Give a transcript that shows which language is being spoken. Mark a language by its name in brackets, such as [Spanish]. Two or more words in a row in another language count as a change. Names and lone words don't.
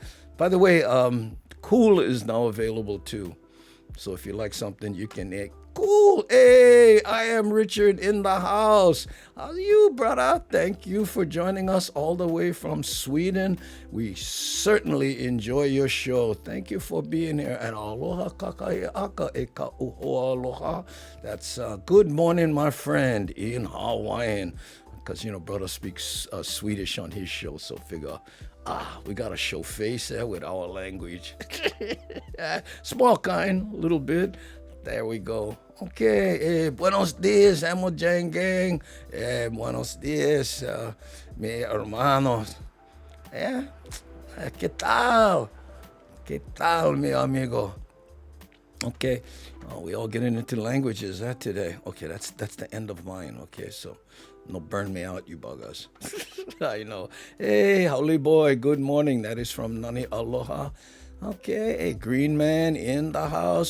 [English] By the way, Cool is now available too. So if you like something, you can Cool. Hey, I am Richard in the house. How are you, brother? Thank you for joining us all the way from Sweden. We certainly enjoy your show. Thank you for being here. [Hawaiian] And aloha kakai aka e ka uho aloha. [English] That's good morning, my friend, in Hawaiian. Because, brother speaks Swedish on his show, so figure, we got to show face there with our language. Small kind, a little bit. There we go. [Spanish] Okay, buenos dias, Hamajang Gang. Buenos dias, mi hermanos. ¿Qué tal? ¿Qué tal, mi amigo? [English] Okay, we all getting into languages today. Okay, that's the end of mine. Okay, so no burn me out, you buggers. I know. Hey, Holy Boy, good morning. That is from Nani Aloha. Okay, hey, Green Man in the house.